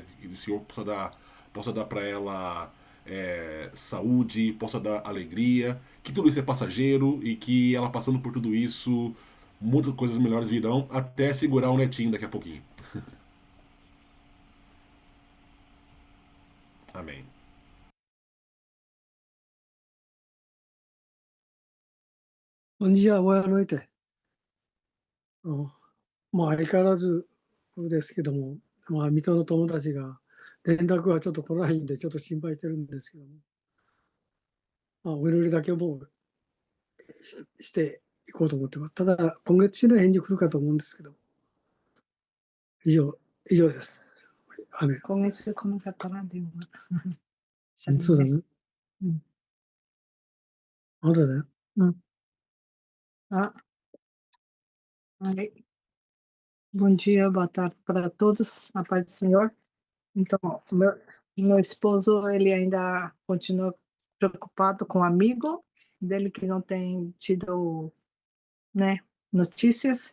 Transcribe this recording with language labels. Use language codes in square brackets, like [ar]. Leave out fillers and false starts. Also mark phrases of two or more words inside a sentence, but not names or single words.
[pt] Que o Senhor possa dar para ela saúde, possa dar alegria, que tudo isso é passageiro e que ela passando por tudo isso, muitas coisas melhores virão, até segurar o netinho daqui a pouquinho. Amém. Bom dia, boa noite. [ja] 相変わらずですけども、水戸の友達が連絡がちょっと来ないんで、ちょっと心配してるんですけども、お祈りだけもうしていこうと思ってます。ただ、今月中には返事来るかと思うんですけど、以上です。雨。今月来なかったら電話。そうだね。まだだよ。 [pt] Bom dia, boa tarde para todos, a paz do Senhor. Então, meu esposo, ele ainda continua preocupado com o amigo dele que não tem tido, né, notícias.